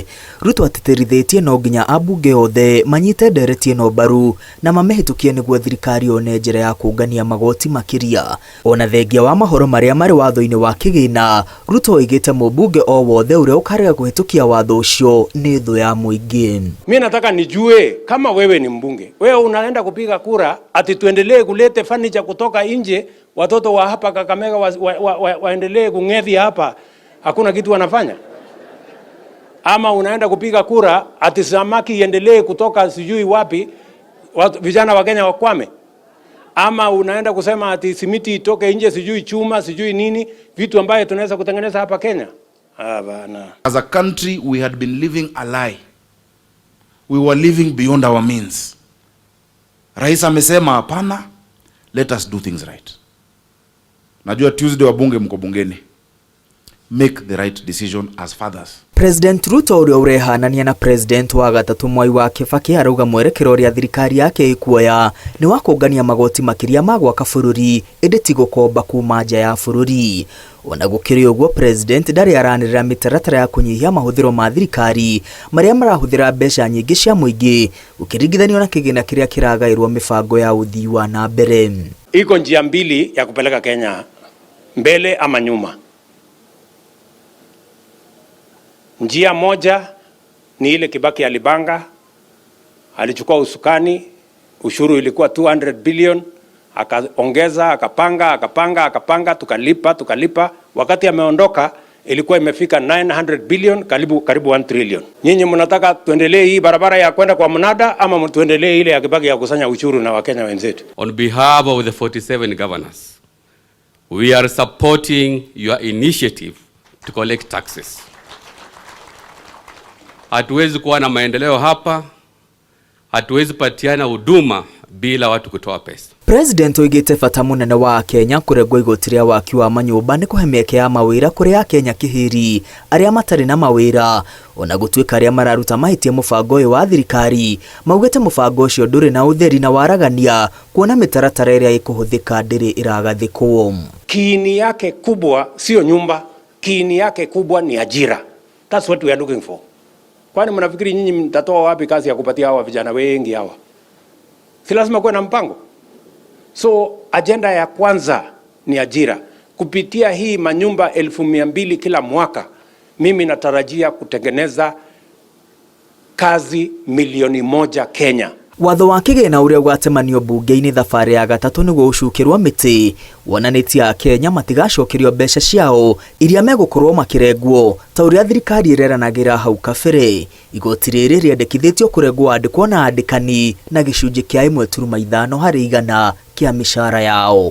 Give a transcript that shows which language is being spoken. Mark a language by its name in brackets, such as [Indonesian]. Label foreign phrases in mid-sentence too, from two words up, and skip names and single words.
[Kikuyu] Ruto atĩtĩrithĩtie no nginya ambunge othe manyite ndereti ĩno mbaru na mamĩhĩtũkie nĩguo thirikari one njĩra ya kũngania magoti makĩria. Ona thengia wa mahoro marĩa marĩ watho-inĩ wa kĩgĩna, Ruto oigĩte mũmbunge o wothe ũrĩa ũkarega kũhĩtũkia watho ũcio nĩ thũ ya mũingĩ. [Swahili] Mimi nataka nijue kama wewe ni mbunge, wewe unaenda kupiga kura ati tuendelee kulete furniture kutoka nje, watoto wa hapa Kakamega waendelee kung'ethi hapa, hakuna kitu wanafanya? Ama unaenda kupiga kura ati samaki iendelee kutoka sijui wapi, vijana wa Kenya wakwame? Ama unaenda kusema ati simiti itoke nje, sijui chuma, sijui nini, vitu ambaye tunaweza kutengeneza hapa Kenya? Bana. [English] As a country we had been living a lie. We were living beyond our means. [Swahili] Rais amesema hapana, [English] let us do things right. [Swahili] Najua Tuesday wa bunge mko bungeni. [English] Make the right decision as fathers. [Kikuyu] President Ruto ũrĩa ũrehanania na President wa gatatũ Mwai wa Kibaki arauga mwerekero ũrĩa thirikari yake ĩkuoya nĩ wa kũngania magoti makĩria ma gwaka bũrũri ĩndĩ ti gũkomba kuma nja ya bũrũri. Ona gũkĩrĩ ũguo President ndarĩ aranĩrĩra mĩtaratara ya kũnyihia mahũthĩro ma thirikari marĩa marahũthĩra mbeca nyingĩ cia mũingĩ ũkĩringithanio na kĩgĩna kĩrĩa kĩragaĩrwo mĩbango ya ũthii wa na mbere. [Swahili] Iko njia mbili ya kupeleka Kenya mbele ama nyuma. Njia moja ni ile Kibaki alibanga, alichukua usukani, ushuru ilikuwa 200 billion, akaongeza, akapanga, tukalipa. Wakati ameondoka ilikuwa imefika 900 billion, karibu 1 trillion. Nyinyi mnataka tuendelee hii barabara ya kwenda kwa mnada ama tuendelee ile ya Kibaki ya kusanya ushuru na Wakenya wenzetu? [English] On behalf of the 47 governors, we are supporting your initiative to collect taxes. [Swahili] Hatuwezi kuwa na maendeleo hapa, hatuwezi patiana huduma bila watu kutoa pesa. [Kikuyu] President oigĩte bata mũnene wa Kenya kũregwo igoti rĩa waki wa manyũmba nĩ kũhe mĩeke ya mawĩra kũrĩ Akenya kĩhĩri arĩa matarĩ na mawĩra. Ona gũtuĩka arĩa mararuta mahĩtia mũbango ũyũ wa thirikari maugĩte mũbango ũcio ndũrĩ na ũtheri na waragania kuona mĩtaratara ĩrĩa ĩkũhũthĩka ndĩrĩ ĩragathĩkwo. [Swahili] Kiini yake kubwa sio nyumba, kiini yake kubwa ni ajira. [English] That's what we are looking for. [Swahili] Kwani mnafikiri nyinyi mtatoa wapi kazi ya kupatia hawa vijana wengi hawa? Si lazima kuwe na mpango. So agenda ya kwanza ni ajira. Kupitia hii manyumba 200,000 kila mwaka, mimi natarajia kutengeneza kazi 1,000,000 Kenya. [Kikuyu] Watho wa kĩgĩna ũrĩa gwatemanio bunge-inĩ thabarĩ ya gatatũ nĩguo ũcukĩrwo mĩtĩ wonanĩtie Akenya matigacokerio mbeca ciao iria megũkorwo makĩrengwo ta ũrĩa thirikari ĩreranagĩra hau kabere. Igoti rĩrĩ rĩendekithĩtio kũrengwo andĩkwo na andĩkani na gĩcunjĩ kĩa 1.5 harĩ 100 kĩa mĩcara yao.